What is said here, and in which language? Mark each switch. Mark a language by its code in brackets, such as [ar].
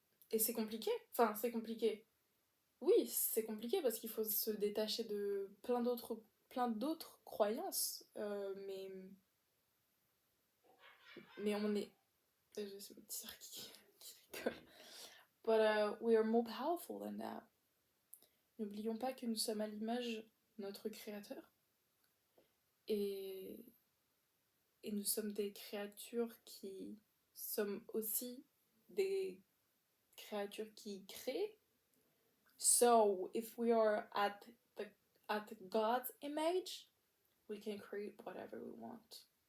[fr] Et c'est compliqué. Enfin, c'est compliqué. Oui, c'est compliqué parce qu'il faut se détacher de plein d'autres croyances. Mais on est... C'est mon petit sœur qui rigole. [en] But we are more powerful than that. [fr] N'oublions pas que nous sommes à l'image de notre créateur. Et nous sommes des créatures qui sommes aussi des créatures qui créent. [en] So, if we are at God's image, we can create whatever we want.